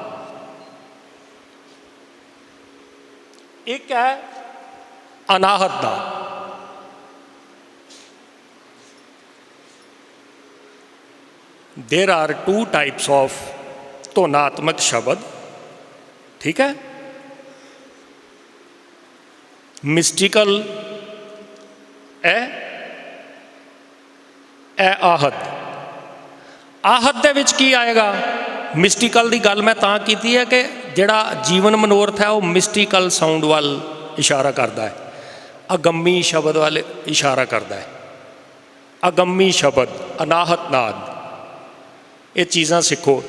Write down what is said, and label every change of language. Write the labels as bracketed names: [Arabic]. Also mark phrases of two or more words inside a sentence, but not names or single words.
[Hindi] एक है अनाहदनाद। [English] There are two types of [Hindi] ध्वनात्मक शब्द। ठीक है, [Punjabi] मिस्टिकल ਇਹ आहत ਦੇ ਵਿੱਚ ਕੀ ਆਏਗਾ? ਮਿਸਟੀਕਲ ਦੀ ਗੱਲ ਮੈਂ ਤਾਂ ਕੀਤੀ ਹੈ ਕਿ ਜਿਹੜਾ ਜੀਵਨ ਮਨੋਰਥ ਹੈ ਉਹ [English] mystical sound [Punjabi] ਵੱਲ ਇਸ਼ਾਰਾ ਕਰਦਾ ਹੈ, ਅਗੰਮੀ ਸ਼ਬਦ ਵੱਲ ਇਸ਼ਾਰਾ ਕਰਦਾ ਹੈ। ਅਗੰਮੀ ਸ਼ਬਦ, ਅਨਾਹਤ ਨਾਦ, ਇਹ ਚੀਜ਼ਾਂ ਸਿੱਖੋ।